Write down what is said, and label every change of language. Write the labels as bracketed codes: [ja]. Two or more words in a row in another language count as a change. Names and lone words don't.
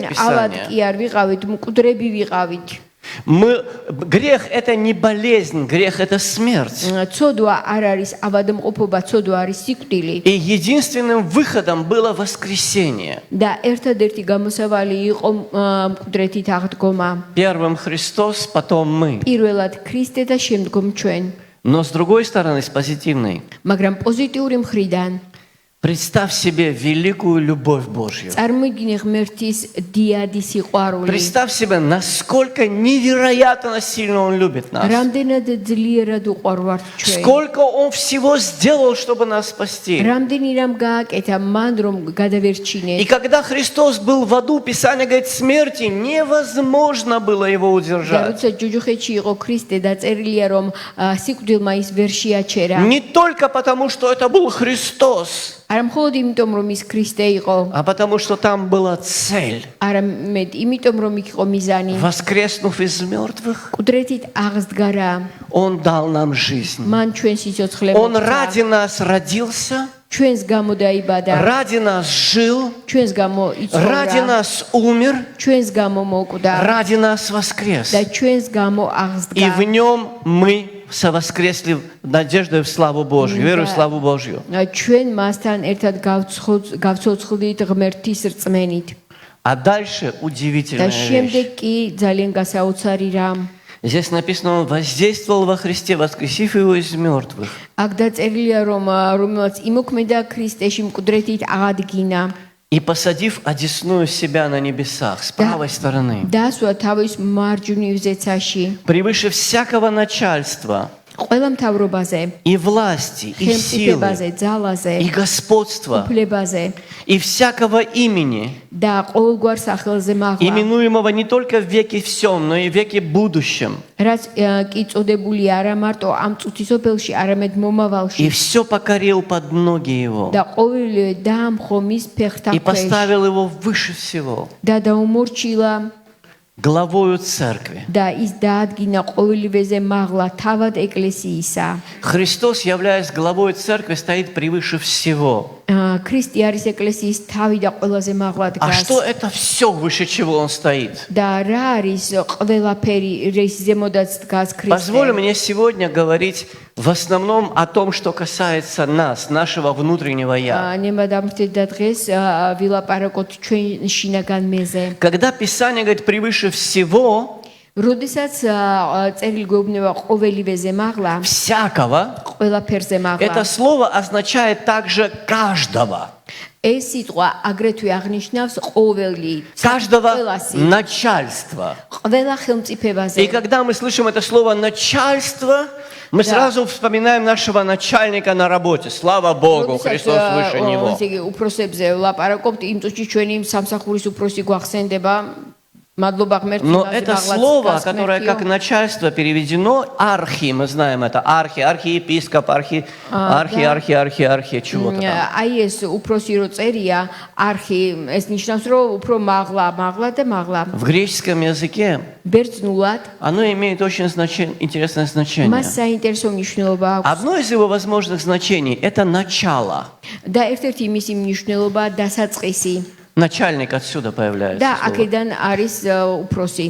[ka] ჩვენ ავად [ru] Писание. [ka] კი არ ვიყავით, მკვდრები ვიყავით. [ru] Грех – это не болезнь, грех – это смерть. [ka] ცოდვა არ არის ავადმყოფობა, цодва არის სიკვდილი. [ru] И единственным выходом было воскресение. [ka] და ერთადერთი გამოსავალი იყო მკვდრეთით აღდგომა. [ru] Первым Христос, потом мы. [ka] პირველად ქრისტე და შემდგომ ჩვენ. [ru] Но с другой стороны, с позитивной, [ka] მაგრამ პოზიტიური მხრიდან [ru] Представь себе великую любовь Божью. [ka] წარმოიდგინე ღმერთის დიადი სიყვარული. [ru] Представь себе, насколько невероятно сильно Он любит нас. [ka] რამდენად ძლიერად უყვარვართ ჩვენ. [ru] Сколько Он всего сделал, чтобы нас спасти. [ka] რამდენი რამ გააკეთა მან რომ [ru] И [ka] გადავერჩინეთ. [ru] когда Христос был в аду, Писание говорит, смерти невозможно было Его [ka] და [ru] удержать. [ka] როცა ჯუჯუხეთში იყო ქრისტე და წერილია რომ სიკვდილმა ის ვერ შეაჩერა. [ru] Не только потому, что это был Христос, [ka] არა მხოლოდ იმიტომ რომ ის ქრისტე იყო, [ru] а потому, что там была цель. [ka] არამედ იმიტომ რომ იქ იყო მიზანი. [ru] Воскреснув из мертвых, [ka] კუდრეთით აღსდგარა. [ru] Он дал нам жизнь. [ka] მან ჩვენ სიცოცხლე [ru] Он [ka] მოგცა. [ru] ради нас родился, [ka] ჩვენს გამო დაიბადა. [ru] ради нас жил, [ka] ჩვენს გამო [ru] ради [ka] იცხოვრა. [ru] нас умер, [ka] ჩვენს გამო მოკვდა [ru] ради нас воскрес. [ka] და ჩვენს გამო [ru] И [ka] აღსდგა. [ru] в Нем мы совоскресли надеждой в славу Божью, веру в славу Божью. [ka] ჩვენ მასთან ერთად გავცოცხლდით ღმერთის რწმენით. [ru] А дальше [ka] და [ru] удивительная [ka] შემდეგ [ru] вещь. [ka] კი ძალიან გასაოცარი რამ. [ru] Здесь написано, Он воздействовал во Христе, воскресив Его из мертвых. [ka] აქ დაწერილია რომ რომელსაც იმოქმედა ქრისტეში მკვდრეთით აღადგინა. [ru] И посадив одесную себя на небесах, с правой стороны, [ka] დასვა თავის მარჯვნივ ზეცაში. [ru] превыше всякого начальства, [ka] ყველა მთავრობაზე, [ru] и власти, и силы, [ka] ხელმწიფებაზე, ძალაზე, [ru] и господства, [ka] უფლებაზე [ru] и всякого имени, [ka] და ყოველგვარ სახელზე მაღლა. [ru] именуемого не только в веке всем, но и в веке будущем. [ka] რაც კი წოდებული არა მარტო ამ წუთისოფელში, არამედ [ru] И [ka] მომავალში. [ru] все покорил под ноги Его. [ka] და ყოველივე დაამხო მის ფეხთა [ru] И [ka] ქვეშ [ru] поставил Его выше всего, [ka] და დაუმორჩილა [ru] главою церкви. [ka] და ის დაადგინა ყოველივეზე მაღლა თავად ეკლესიისა. [ru] Христос, являясь главой церкви, стоит превыше всего. [ka] ქრისტე არის ეკლესიის თავი და ყველაზე მაღლა [ru] А [ka] დგას. [ru] что это все, выше чего Он стоит? [ka] და რა არის ყველაფერი რის ზემოდაც დგას [ru] Позволь [ka] ქრისტე. [ru] мне сегодня говорить в основном о том, что касается нас, нашего внутреннего «я». [ka] ნემადამრთე და დღეს ვილაპარაკოთ ჩვენ შინაგან მეზე. [ru] Когда Писание говорит «превыше всего», [ka] როდესაც წერილი გვეუბნება ყოველივეზე მაღლა, [ru] всякого, [ka] ყველაფერზე [ru] это [ka] მაღლა. [ru] слово означает также каждого. [ka] ეს სიტყვა აგრეთვე აღნიშნავს ყოველი, [ru] Каждого [ka] ყველასი, [ru] начальства. [ka] ყველა ხელმწიფებაზე. [ru] И когда мы слышим это слово «начальство», мы Да. сразу вспоминаем нашего начальника на работе. Слава Богу, Христос выше него. [ka] ესე იგი, უფროსებზე ვლაპარაკობთ, იმ წუთში ჩვენი სამსახურის უფროსი გვახსენდება. მადლობა ღმერთს, [ru] Но [ka] იმაზე [ru] это [ka] მაღლაც [ru] слово, [ka] დგას [ru] которое как [ka] ღმერთიო. [ru] начальство переведено, архи, мы знаем это, архиепископ, архи, чего-то там. [ka] აი ეს უფროსი რო წერია, არხი, ეს ნიშნავს, რომ უფრო მაღლა და мაღლა. [ru] В греческом языке [ka] ბერძნულად [ru] оно имеет очень интересное значение. [ka] მას საინტერესო მნიშვნელობა აქვს. [ru] Одно из его возможных значений – это начало. [ka] და ერთ-ერთი მისი მნიშვნელობა დასაწყისი. [ru] Начальник отсюда появляется. [ka] და [ru] слово. [ka] აქედან არის უფროსი.